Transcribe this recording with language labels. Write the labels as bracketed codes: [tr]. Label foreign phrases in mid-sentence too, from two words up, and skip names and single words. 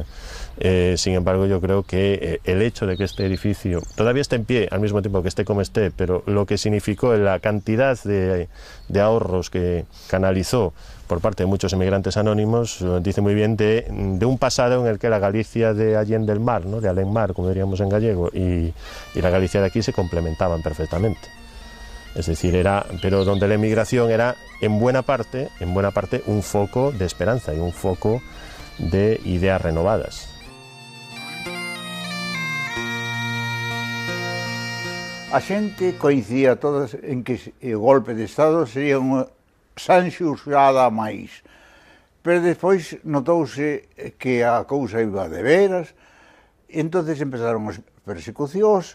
[es] Sin embargo, yo creo que el hecho de que este edificio todavía esté en pie, al mismo tiempo que esté como esté, pero lo que significó la cantidad de ahorros que canalizó por parte de muchos emigrantes anónimos, dice muy bien de un pasado en el que la Galicia de Allende el Mar, ¿no? De Alenmar, como diríamos en gallego, y la Galicia de aquí se complementaban perfectamente. Es decir, pero donde la emigración era en buena parte un foco de esperanza y un foco de ideas renovadas. [gl] A xente coincidía todas en que o golpe de Estado sería unha sanxurxada máis, pero despois notouse que a cousa iba de veras, e entonces empezaron as persecucións.